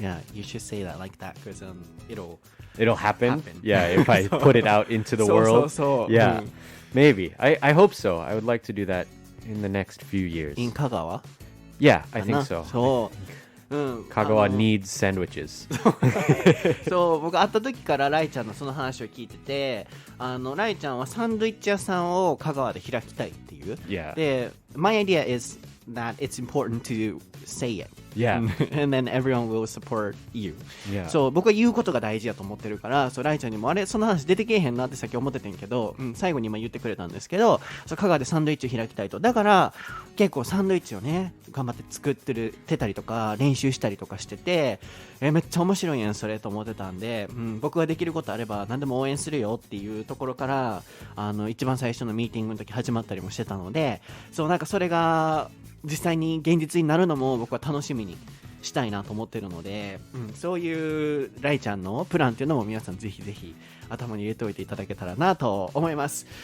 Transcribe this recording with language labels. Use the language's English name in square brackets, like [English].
[English] Yeah, you should say that like that because It'll happen. Happen. Yeah, if I put it out into the world. Yeah, maybe. I hope so. I would like to do that in the next few years. in 香川 Yeah, I think so. [Japanese] そう、 [English] Kagawa needs sandwiches. [Japanese] そう、僕会った時からライちゃんのその話を聞いてて、ライちゃんはサンドイッチ屋さんを香川で開きたいっていう。 [English] Yeah. [Japanese] で、 [English] my idea is that it's important to say it. Yeah. And then everyone will support you. Yeah. [Japanese] そう、僕は言うことが大事だと思ってるから、そう、ライちゃんにも、あれ、その話出てけえへんなってさっき思っててんけど、最後に今言ってくれたんですけど、そう、香川でサンドイッチを開きたいと。だから、結構サンドイッチをね、頑張って作ってたりとか、練習したりとかしてて、めっちゃ面白いやん、それと思ってたんで、僕ができることあれば何でも応援するよっていうところから、一番最初のミーティングの時始まったりもしてたので、そう、なんかそれが実際に現実になるのも僕は楽しみにしたいなと思ってるので、そういうライちゃんのプランっていうのも皆さんぜひぜひ頭に入れておいていただけたらなと思います。